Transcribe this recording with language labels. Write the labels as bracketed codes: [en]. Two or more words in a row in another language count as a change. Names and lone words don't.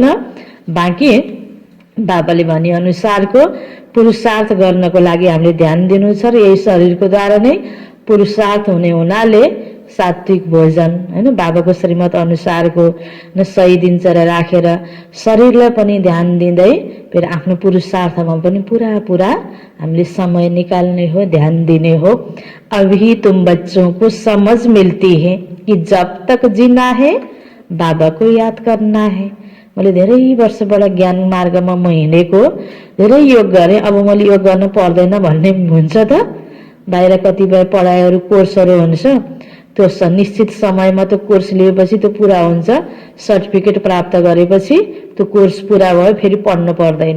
[ne] बाँकी बाबाले भने अनुसारको पुरुषार्थ गर्नको लागि हामीले ध्यान दिनु छ र यही शरीरको द्वारा नै पुरुषार्थ हुने हुनाले सात्विक भोजन हैन बाबाको श्रीमत अनुसारको न सही दिनचर्या राखेर शरीरलाई पनि ध्यान दिँदै फेरि आफ्नो पुरुषार्थमा पनि पुरा हामीले समय निकाल्ने हो ध्यान दिने हो। [hi] अभी तुम बच्चों को समझ मिलती है कि जब तक जीना है बाबा को याद करना है। [ne] मैले धेरै वर्षबाट ज्ञान मार्गमा म हिँडेको धेरै योग गरे अब मैले योग गर्न पर्दैन भन्ने हुन्छ त। बाहिर कतिपय पढाइहरू कोर्सहरू हुन्छ त्यो निश्चित समयमा त्यो कोर्स लिएपछि त्यो पूरा हुन्छ सर्टिफिकेट प्राप्त गरेपछि त्यो कोर्स पूरा भयो फेरि पढ्नु पर्दैन।